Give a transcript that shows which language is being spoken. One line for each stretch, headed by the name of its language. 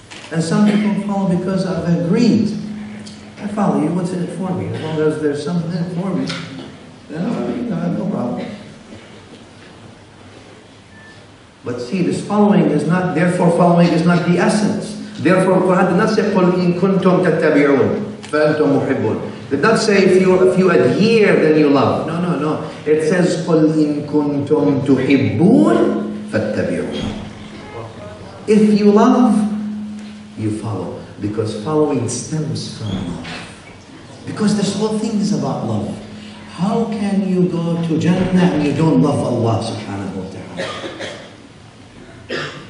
English: And some people follow because of greed. I follow you, what's in it for me? As long as there's something in it for me, then I have no problem. But see, this following is not, therefore following is not the essence. Therefore, Quran did not say,
Arabic: قُلْ إِن كُنْتُمْ تَتَّبِعُونَ فَأَنْتُمْ مُحِبُّونَ.
English: Did not say if you adhere, then you love. No. It says,
Arabic: قُلْ إِن كُنْتُمْ تُحِبُّونَ فَاتَّبِعُونَ.
English: If you love, you follow. Because following stems from love. Because this whole thing is about love. How can you go to Jannah and you don't love Allah subhanahu wa ta'ala?